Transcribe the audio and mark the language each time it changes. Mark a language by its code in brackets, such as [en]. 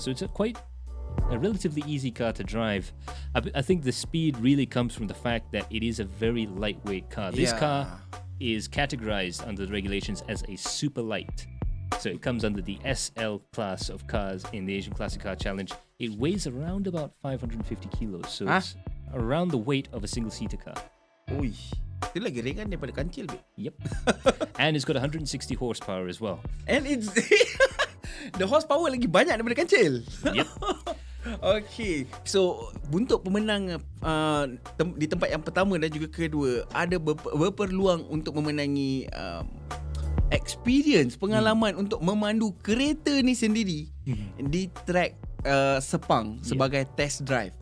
[en] So it's a relatively easy car to drive. I think the speed really comes from the fact that it is a very lightweight car. This car is categorized under the regulations as a super light. So it comes under the SL class of cars in the Asian Classic Car Challenge. It weighs around about 550 kilos. So it's around the weight of a single-seater car. [ms] Ui, itu lagi ringan daripada kancil, babe. [en] Yep. And it's got 160 horsepower as well. And it's the horsepower [ms] lagi banyak daripada kancil. [en] Yep. [ms] Okay, so untuk pemenang di tempat yang pertama dan juga kedua ada berpeluang untuk memenangi experience, pengalaman untuk memandu kereta ni sendiri di track Sepang sebagai test drive.